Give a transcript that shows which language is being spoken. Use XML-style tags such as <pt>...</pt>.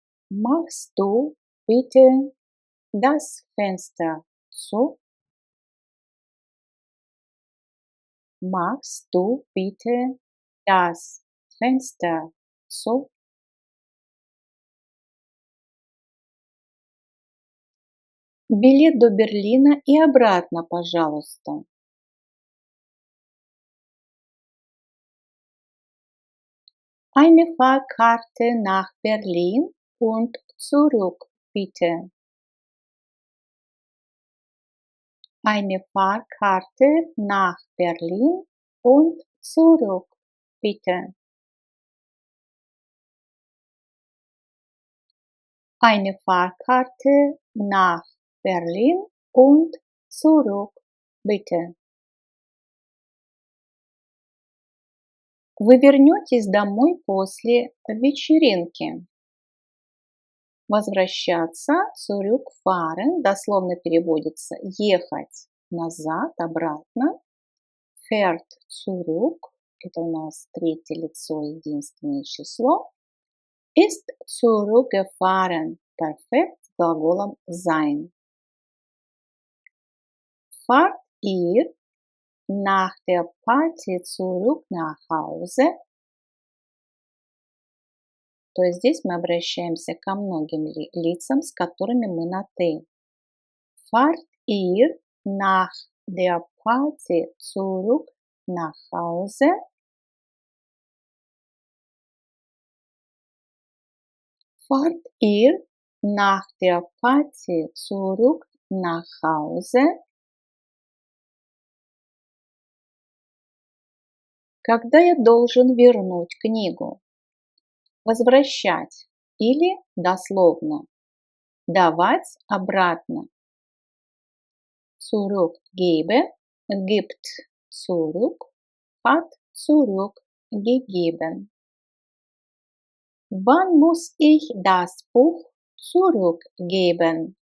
<de>Machst du bitte das Fenster zu? Machst du bitte das Fenster zu?</de> <ru>Билет до Берлина и обратно, пожалуйста.</ru> <de>Eine Fahrkarte nach Berlin und zurück, bitte. Eine Fahrkarte nach Berlin und zurück, bitte. Eine Fahrkarte nach Berlin und zurück, bitte.</de> <ru>Вы вернетесь домой после вечеринки. Возвращаться, zurückfahren, дословно переводится ехать назад, обратно.</ru> <de>Fährt zurück,</de> <ru>это у нас третье лицо, единственное число.</ru> <de>Ist zurückgefahren, perfekt</de> <ru>с глаголом</ru> <de>sein. Fahrt ihr nach der Party zurück nach Hause?</de> <ru>То есть здесь мы обращаемся ко многим лицам, с которыми мы на «ты».</ru> <de>Fahrt ihr nach der Party zurück nach Hause? Fahrt ihr nach der Party zurück nach Hause?</de> <ru>Когда я должен вернуть книгу? Возвращать или дословно давать обратно.</ru> <de>Zurückgebe, gibt zurück, hat zurückgegeben. Wann muss ich das Buch zurückgeben?</de>